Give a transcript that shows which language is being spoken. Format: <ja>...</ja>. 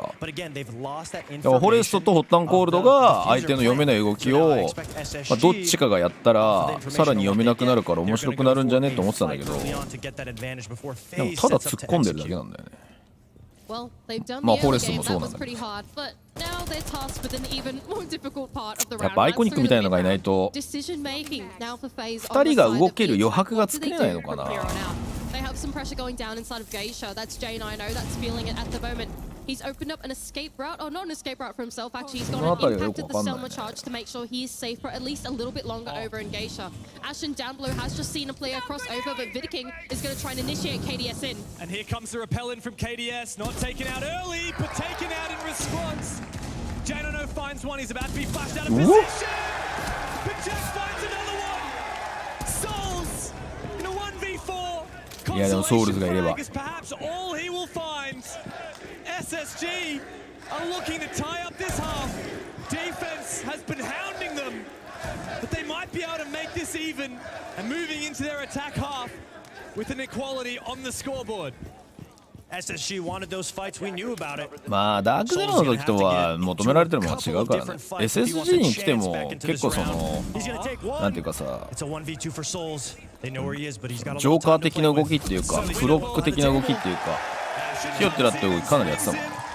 <ja>だからフォレストとホッタンコールドが相手の読めない動きを、どっちかがやったらさらに読めなくなるから面白くなるんじゃねって思ってたんだけどでもただ突っ込んでるだけなんだよね。まあフォレストもそうなんだけどやっぱアイコニックみたいなのがいないと2人が動ける余白が作れないのかな。</ja> <en>They have some pressure going down inside of Geisha. That's J9O. That's feeling it at the moment. He's opened up an escape route, or not an escape route for himself. Actually, he's gone and impacted the Selma charge to make sure he is safe for at least a little bit longer over in Geisha. Ashen down below has just seen a player cross over, but Vita King is going to try and initiate KDS in. And here comes the repellent from KDS. Not taken out early, but taken out in response. J9O finds one. He's about to be flashed out of position. But just finds another one. Souls in a 1v4.</en> <ja>いやでもソウルズがいれば</ja> <en>SSG are looking to tie up this half. Defense has been hounding them, but they might be able to make this even and moving into their attack half with an equality on the scoreboard. SSG wanted those fights. We knew about it.</en> <ja>まあダークゼロの時とは求められてるものが違うからね。 SSG に来ても結構そのなんていうかさジョーカー的な動きっていうかフロック的な動きっていうかヒヨってなって動きかなりやってたもんね。</ja>